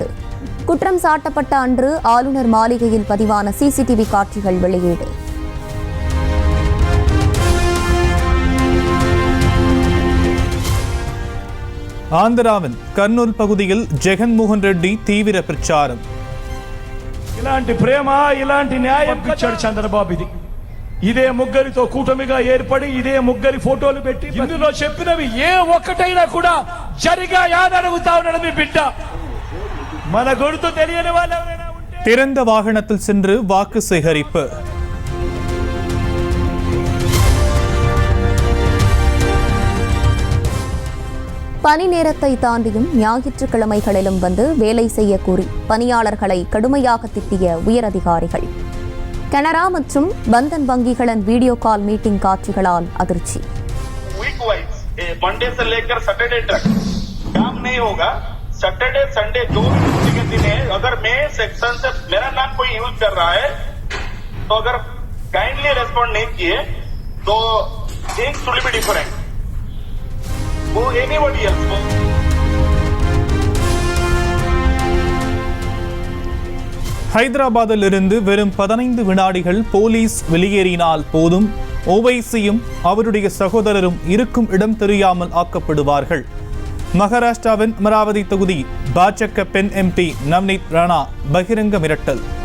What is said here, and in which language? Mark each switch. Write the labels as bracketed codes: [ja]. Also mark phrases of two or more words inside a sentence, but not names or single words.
[ta] குற்றம் சாட்டப்பட்ட அன்று ஆளுநர் மாளிகையில் பதிவான CCTV காட்சிகள் வெளியீடு. ஆந்திராவின் கர்னூல் பகுதியில் ஜெகன்மோகன் ரெட்டி தீவிர பிரச்சாரம். [te] ఇలాంటి ప్రేమ ఇలాంటి న్యాయం ఇచ్చాడు చంద్రబాబు. ఇదే ముగ్గురితో కూటమిగా ఏర్పడి ఇదే ముగ్గురి ఫోటోలు పెట్టి ఇందులో చెప్పినవి ఏ ఒక్కటైనా కూడా జరిగాయని అడుగుతా ఉన్నాడు మీ బిడ్డ. మన గుర్తు తెలియని వాళ్ళు ఎవరైనా ఉంటే [ta] திறந்த வாகனத்தில் சென்று வாக்கு சேகரிப்பு. பணி நேரத்தை தாண்டியும் ஞாயிற்றுக்கிழமைகளிலும் வந்து வேலை செய்ய கூறி பணியாளர்களை கடுமையாக திட்டிய உயரதிகாரிகள். கனரா மற்றும் பந்தன் வங்கிகளின் [en] video call meeting [ta] காட்சிகளால் அதிர்ச்சி. [hi] मंडे से लेकर सैटरडे तक काम नहीं होगा. [en] Saturday Sunday [hi] जो भी छुट्टी के दिन है, अगर मैं सेक्शन से मेरा नाम कोई यूज कर रहा है तो अगर [en] kindly respond [hi] नहीं किए तो [en] things will be different. [hi] वो [en] anybody else [hi] वो [ta] ஹைதராபாத்தில் இருந்து வெறும் 15 வினாடிகள் போலீஸ் வெளியேறினால் போதும் ஓவைசியும் அவருடைய சகோதரரும் இருக்கும் இடம் தெரியாமல் ஆக்கப்படுவார்கள். மகாராஷ்டிராவின் அமராவதி தொகுதி பாஜக பெண் MP நவ்னீத் ராணா பகிரங்க மிரட்டல்.